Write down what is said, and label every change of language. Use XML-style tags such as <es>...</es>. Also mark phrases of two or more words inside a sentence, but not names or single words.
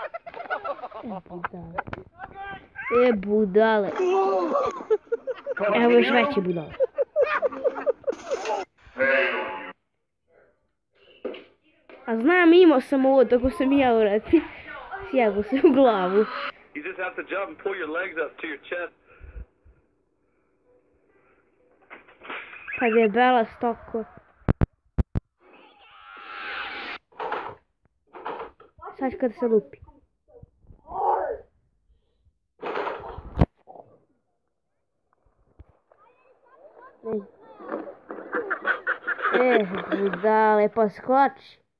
<bs>Budale. Evo još veće budale. A znam, imao sam ovo, tako sam ja urati. Sjebo se u glavu.</bs> <en>You just have to jump and pull your legs up to your chest.</en> <bs>Kad je bela stoko. Sad kad se lupi. Budale, pa skoči.</bs>